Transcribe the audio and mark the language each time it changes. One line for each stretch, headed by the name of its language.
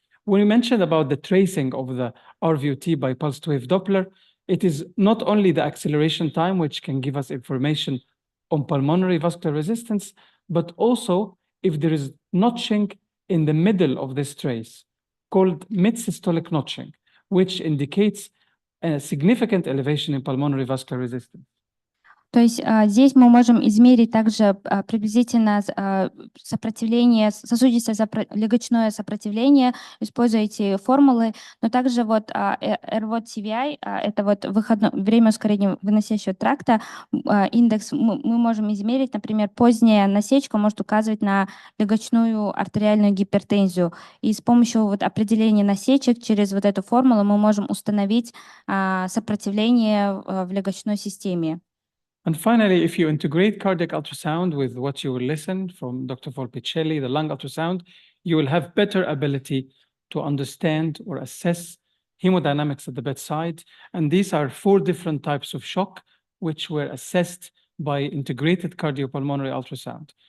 English: When we mentioned about the tracing of the RVOT by pulsed wave Doppler, it is not only the acceleration time which can give us information on pulmonary vascular resistance, but also if there is notching in the middle of this trace, called mid-systolic notching, which indicates a significant elevation in pulmonary vascular resistance.
Russian: То есть здесь мы можем измерить также приблизительно сопротивление, сосудисто-легочное сопротивление, используя эти формулы, но также вот RVOT-CVI, это вот время ускорения выносящего тракта, индекс мы можем измерить, например, поздняя насечка может указывать на легочную артериальную гипертензию, и с помощью вот определения насечек через вот эту формулу мы можем установить сопротивление в легочной системе.
English: And finally, if you integrate cardiac ultrasound with what you will listen from Dr. Volpicelli, the lung ultrasound, you will have better ability to understand or assess hemodynamics at the bedside. And these are 4 different types of shock, which were assessed by integrated cardiopulmonary ultrasound.